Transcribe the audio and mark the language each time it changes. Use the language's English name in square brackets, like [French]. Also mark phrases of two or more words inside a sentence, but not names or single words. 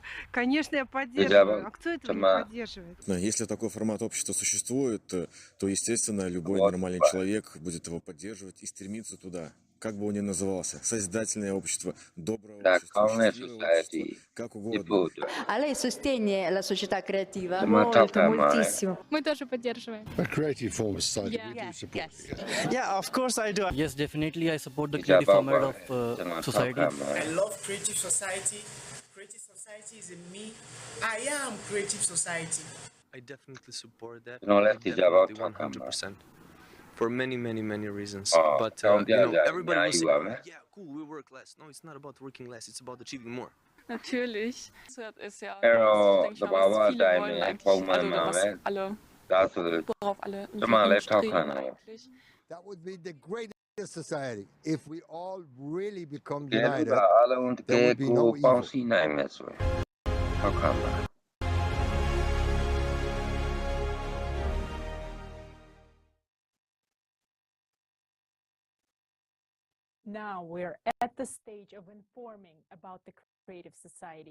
[Russian] Конечно, я поддерживаю. А кто этого не поддерживает? Если такой формат общества существует, то, естественно, любой нормальный человек будет его поддерживать и стремиться туда. Как бы он ни назывался, созидательное общество, доброе общество, счастливое общество, как угодно. [Italian] А lei sostiene la società creativa? Molto, moltissimo. [Russian] Мы тоже поддерживаем. [English] A creative form of society, we do support it. Yeah, of course I do. Yes, definitely I support the creative format of society. I love creative society. Creative society is in me. I am creative society. I definitely support that. No, let's talk about 100%. For many reasons. But everybody will say, yeah, cool, we work less. No, it's not about working less, it's about achieving more. [German] Natürlich. Ist ja, denke ich mal, was viele wollen eigentlich, worauf alle streben eigentlich. [English] That would be the greatest society. If we all really become united, there would be no evil. Now we're at the stage of informing about the creative society.